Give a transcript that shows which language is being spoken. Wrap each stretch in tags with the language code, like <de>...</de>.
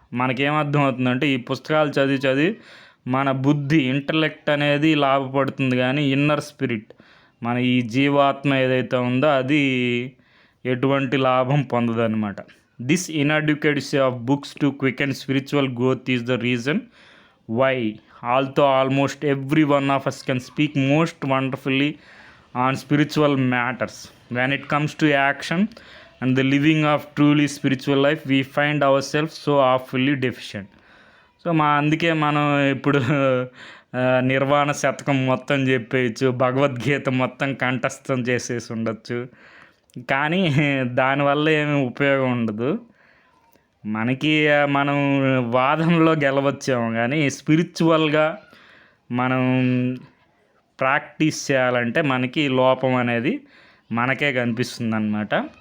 <te>మనకేమర్థం అవుతుందంటే ఈ పుస్తకాలు చదివి మన బుద్ధి ఇంటలెక్ట్ అనేది లాభపడుతుంది, కానీ ఇన్నర్ స్పిరిట్ మన ఈ జీవాత్మ ఏదైతే ఉందో అది ఎటువంటి లాభం పొందదన్నమాట.</te> <en>This inadequacy of books to quick and spiritual growth is the reason why almost every one of us can speak most wonderfully on spiritual matters. When it comes to action and the living of truly spiritual life, we find ourselves so awfully deficient.</en> <te>So అందుకే మనం ఇప్పుడు నిర్వాణ శతకం మొత్తం చెప్పేయచ్చు, భగవద్గీత మొత్తం కంఠస్థం చేసేసి ఉండొచ్చు, కానీ దానివల్ల ఏమీ ఉపయోగం ఉండదు. మనం వాదనలో గెలవచ్చాము, కానీ స్పిరిచువల్గా మనం ప్రాక్టీస్ చేయాలంటే మనకి లోపం అనేది మనకే కనిపిస్తుంది అన్నమాట.</te>